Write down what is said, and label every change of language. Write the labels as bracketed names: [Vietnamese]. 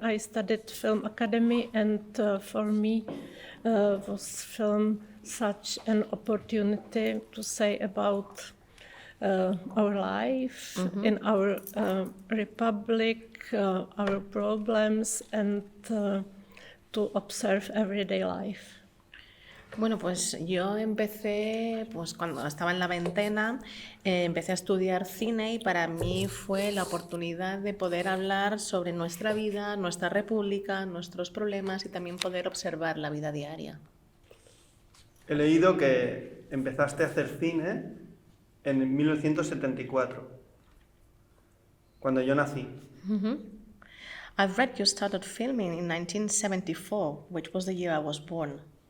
[English] I studied film academy, and for me was film such an opportunity to say about our life in our republic, our problems, and to observe everyday life. [Spanish] Bueno, pues yo empecé, pues cuando estaba en la veintena, empecé a estudiar cine y para mí fue la oportunidad de poder hablar sobre nuestra vida, nuestra república, nuestros problemas y también poder observar la vida diaria. He leído que empezaste a hacer cine en 1974, cuando yo nací. [English] I've read you started filming in 1974, which was the year I was born.